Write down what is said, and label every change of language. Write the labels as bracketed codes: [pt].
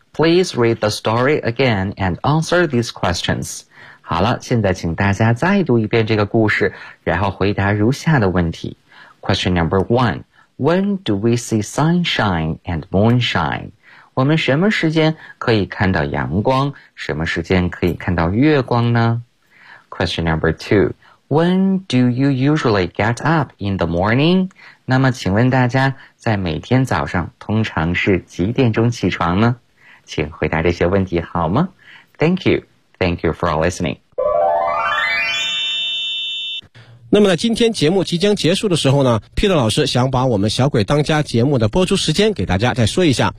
[en] Please read the story again and answer these questions. [zh] 好了，现在请大家再读一遍这个故事，然后回答如下的问题。 [en] Question number one. When do we see sunshine and moonshine? [zh] 我们什么时间可以看到阳光，什么时间可以看到月光呢？ [en] Question number two. When do you usually get up in the morning? [zh] 那么请问大家在每天早上通常是几点钟起床呢？请回答这些问题好吗？ [en] Thank you. Thank you for listening. [zh] 那么呢，今天节目即将结束的时候呢， Peter 老师想把我们小鬼当家节目的播出时间给大家再说一下。